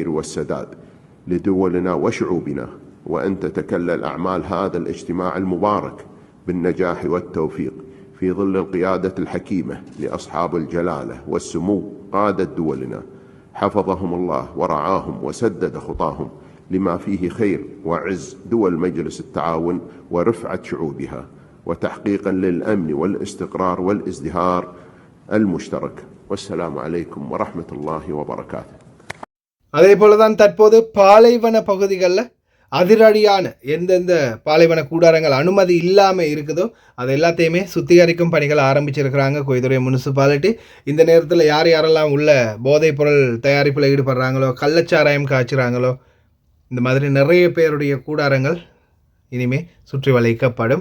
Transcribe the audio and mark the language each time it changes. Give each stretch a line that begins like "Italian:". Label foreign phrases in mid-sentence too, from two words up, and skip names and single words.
Arabic: والسداد لدولنا وشعوبنا، وأن تتكلل أعمال هذا الاجتماع المبارك بالنجاح والتوفيق في ظل القيادة الحكيمة لأصحاب الجلالة والسمو قادة دولنا، حفظهم الله ورعاهم وسدد خطاهم لما فيه خير وعز دول مجلس التعاون ورفعة شعوبها، وتحقيقا للأمن والاستقرار والازدهار المشترك. والسلام عليكم ورحمة الله وبركاته.
Tamil: அதே போல தான் தற்போது பாலைவன பகுதிகளில் அதிரடியான எந்தெந்த பாலைவன கூடாரங்கள் அனுமதி இல்லாமல் இருக்குதோ அது எல்லாத்தையுமே சுத்திகரிக்கும் பணிகள் ஆரம்பிச்சிருக்கிறாங்க கொய்துறை முனிசிபாலிட்டி. இந்த நேரத்தில் யார் யாரெல்லாம் உள்ள போதைப் பொருள் தயாரிப்பில் ஈடுபடுறாங்களோ, கள்ளச்சாராயம் காய்ச்சுறாங்களோ, இந்த மாதிரி நிறைய பேருடைய கூடாரங்கள் இனிமேல் சுற்றி வளைக்கப்படும்.